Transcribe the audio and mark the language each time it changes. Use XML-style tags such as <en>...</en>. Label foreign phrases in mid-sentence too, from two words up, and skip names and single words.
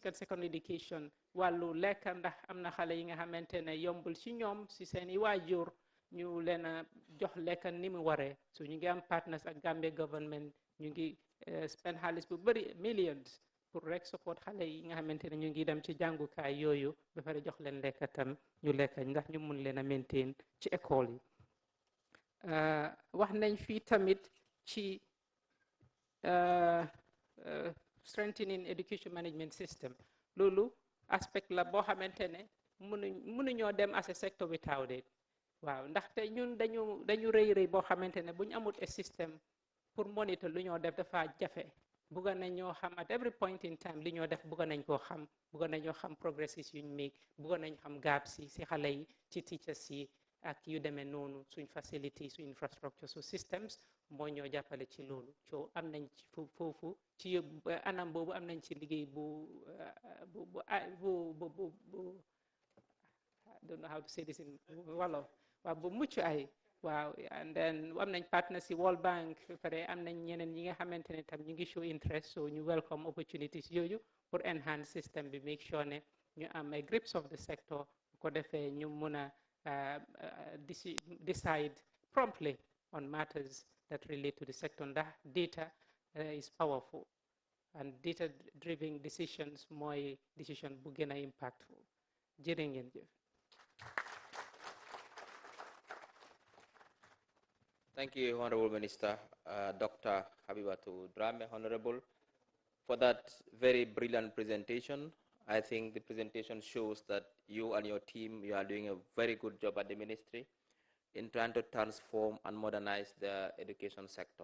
<en>and secondary education</en> <wo>wàllu lekka ndax am na xale yi nga xamante ne yombul ci ñoom si seen i waajur ñu leen a jox lekka ni mu waree so ñu ngi am partners ak</wo> <en>Gambia government</en> <wo>ñu ngi spend xaalis bu bëri millions pour rek support xale yi nga xamante ne ñu ngi dem ci jàngukaay yooyu ba pare jox leen lekka tam ñu lekka ndax ñu mun leen a maintain ci école yi wax nañ fii tamit ci</wo> <en>strengthening education management system</en> <wo>loolu aspect la boo xamante ne mënuñoo dem</wo> <en>as a sector without it</en> <wo>waaw ndaxte ñun dañu rëy boo xamante ne bu ñu amul a système pour monitor lu ñoo def dafa jafe bugga nañ ñoo xam</wo> <en>at every point in time</en> <wo>li ñoo def bugga nañ koo xam bugga nañoo xam progresses yuñ make bugga nañ xam gaps yi si xale yi ci teachers yi ak yu demee noonu suñ facility suñ infrastructure su systems moo ñoo jàppale ci loolu so am nañ ci foofu ci anam boobu am nañ ci liggéey bu</wo> <en>I don't know how to say this in Wolof</en> <wo>waaw bu mucc ay waaw</wo> <en>and then</en> <wo>am nañ partner si World Bank pare am nañ ñeneen ñi nga xamante ne tam ñu ngi</wo> <en>show interest</en> <wo>so ñu</wo> <en>welcome opportunities</en> <wo>yooyu pour</wo> <en>enhance system</en> <wo>bi</wo> <en>make sure</en> <wo>ne ñu am ay</wo> <en>grips of the sector</en> <wo>bu ko defee ñu mun a</wo> <en>decide promptly on matters that relate to the sector ndax data is powerful and data driven decisions</en> <wo>mooy decision bu gën a impactful jërë ngeen jëf.</wo> <en>Thank you, Honorable Minister, Dr. Habibatu Drame, Honorable, for that very brilliant presentation. I think the presentation shows that you and your team, you are doing a very good job at the ministry in trying to transform and modernize the education sector.</en>